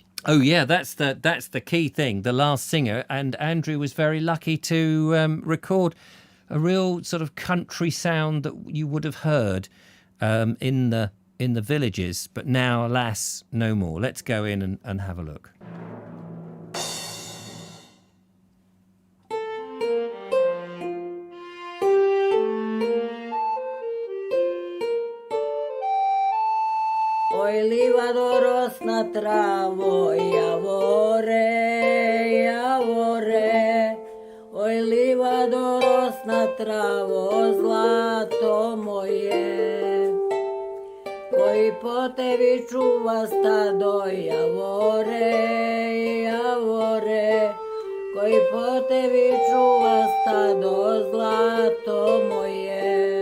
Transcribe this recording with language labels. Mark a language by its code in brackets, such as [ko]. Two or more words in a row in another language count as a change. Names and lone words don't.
[en] Oh yeah, that's the key thing, the last singer. And Andrew was very lucky to record a real sort of country sound that you would have heard in the villages, but now, alas, no more. Let's go in and have a look. [sr] Oj, livado rosna travo, javore, javore. Oj, livado rosna travo, zlato moje. Koji po tebi čuva stado, javore, javore. Koji po tebi čuva stado, zlato moje.